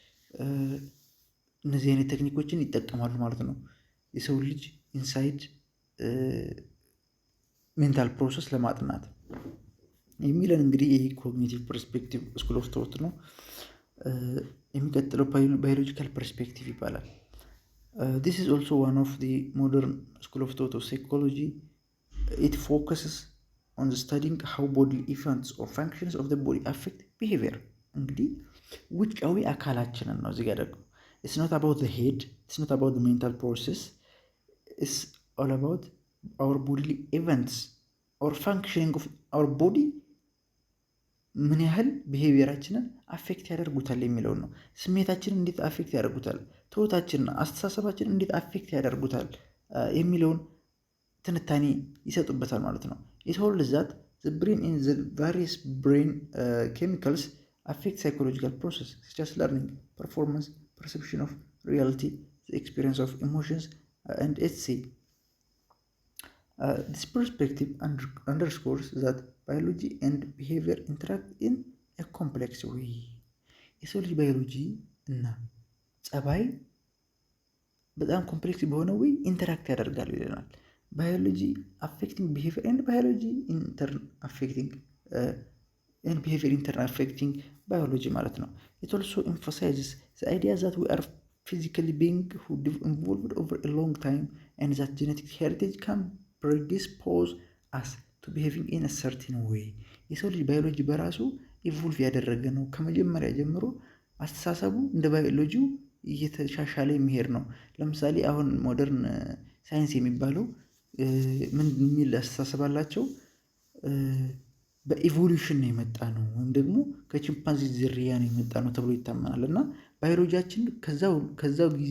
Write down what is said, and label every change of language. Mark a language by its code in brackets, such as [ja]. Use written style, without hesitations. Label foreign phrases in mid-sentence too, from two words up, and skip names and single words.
[am] እነዚህ አይነት ቴክኒኮችን ይጠቀማሉ ማለት ነው የሰው ልጅ [en] inside mental process [am] ለማጥናት የሚለን እንግዲህ ይህ [en] cognitive perspective school of thought [am] ነው። የሚቀጥለው [en] biological perspective ይባላል። This is also one of the modern school of thought of psychology. It focuses on the studying how bodily events or functions of the body affect behavior. [am] እንግዲህ ውጫዊ አካላችንን ነው እዚህ ጋር ደግሞ [en] it's not about the head, it's not about the mental process, it's all about our bodily events or functioning of our body [am] ምን ያህል ቢሄቪየራችንን አፌክት ያደርጉታል የሚለውን ነው። ስሜታችንን እንዴት አፌክት ያደርጉታል፣ ትውታችንን፣ አስተሳሰባችንን እንዴት አፌክት ያደርጉታል የሚለውን ትንታኔ ይሰጡበታል ማለት ነው። [en] It holds that the brain in the various brain chemicals affect psychological process such as learning, performance, perception of reality, the experience of emotions and etc. This perspective underscores that biology and behavior interact in a complex way. [am] የሰው ልጅ ባዮሎጂ እና ጸባይ በጣም ኮምፕሌክስ በሆነ ወይ ኢንተራክት ያደርጋሉ ይለናል። [en] biology affecting behavior and biology in turn affecting biology [am] ማለት ነው። [en] It also emphasizes the idea that we are physically being who evolved over a long time and that genetic heritage can predispose us to behaving in a certain way. [am] የሰው ልጅ ባዮሎጂ በራሱ ኢቮልቭ ያደረገ ነው። ከመጀመሪያ ጀምሮ አስተሳሰቡ እንደ ባዮሎጂው እየተሻሻለ የሚሄድ ነው። ለምሳሌ አሁን [en] modern science [am] የሚባለው ምን የሚል አስተሳሰብ አላቸው? በኢቮሉሽን ነው የመጣ ነው ወይም ደግሞ ከቺምፓንዚ ዝርያ ነው የመጣ ነው ተብሎ ይታመናል። እና ባዮሎጂያችን ከዛው ጊዜ